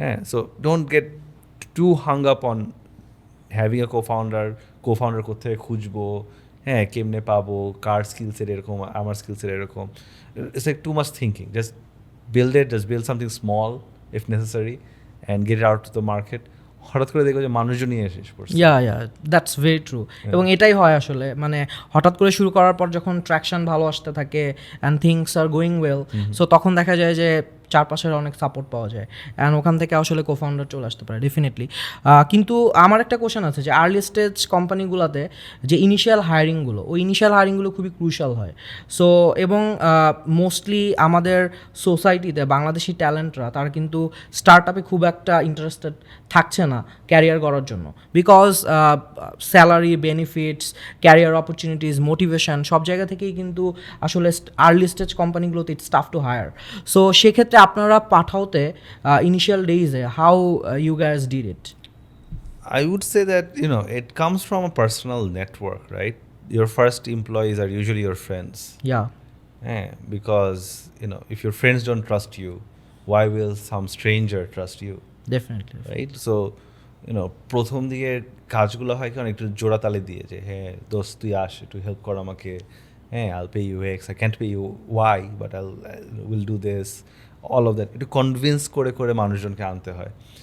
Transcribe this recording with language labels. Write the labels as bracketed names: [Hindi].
[English] So don't get too hung up on having a co-founder [Bangla] কোথায় খুঁজবো, কেমনে পাবো, কার স্কিলসের এরকম, [English] আমার স্কিলসের এরকম. It's like too much thinking. Just build it, just build something small if necessary and get it out to the market. [Bangla] হঠাৎ করে দেখো যে মানুষজনই শেষ করছে. [English] Yeah that's very true. [Bangla] এবং এটাই হয় আসলে, মানে হঠাৎ করে শুরু করার পর যখন ট্র্যাকশন ভালো আসতে থাকে [English] and things are going well, [Bangla] so তখন দেখা যায় যে চারপাশের অনেক সাপোর্ট পাওয়া যায় অ্যান্ড ওখান থেকে আসলে কোফাউন্ডার চলে আসতে পারে ডেফিনেটলি। কিন্তু আমার একটা কোশ্চেন আছে যে আর্লি স্টেজ কোম্পানিগুলোতে যে ইনিশিয়াল হায়ারিংগুলো, ওই ইনিশিয়াল হায়ারিংগুলো খুবই ক্রুশাল হয়। সো এবং মোস্টলি আমাদের সোসাইটিতে বাংলাদেশি ট্যালেন্টরা তারা কিন্তু স্টার্ট আপে খুব একটা ইন্টারেস্টেড থাকছে না ক্যারিয়ার করার জন্য, because salary, benefits, career opportunities, motivation সব জায়গা থেকেই কিন্তু আসলে early stage কোম্পানিগুলোতে [English] It's tough to hire. [Bangla] So সেক্ষেত্রে আপনারা পাঠাওতে initial ডেইজে [English] How you guess did it? I would say that, it comes from a personal network, right? Your first employees are usually your friends. Yeah, Because, if your friends don't trust you, why will some stranger trust you? definitely. Right? [Bangla] So, প্রথম দিকে কাজগুলো হয় কারণ একটু জোড়াতালি দিয়ে যে হ্যাঁ দোস্ত তুই আস একটু হেল্প কর আমাকে, হ্যাঁ [English] I'll pay you X, I can't pay you Y, but will do this, all of that [Bangla] একটু কনভিন্স করে করে মানুষজনকে আনতে হয়।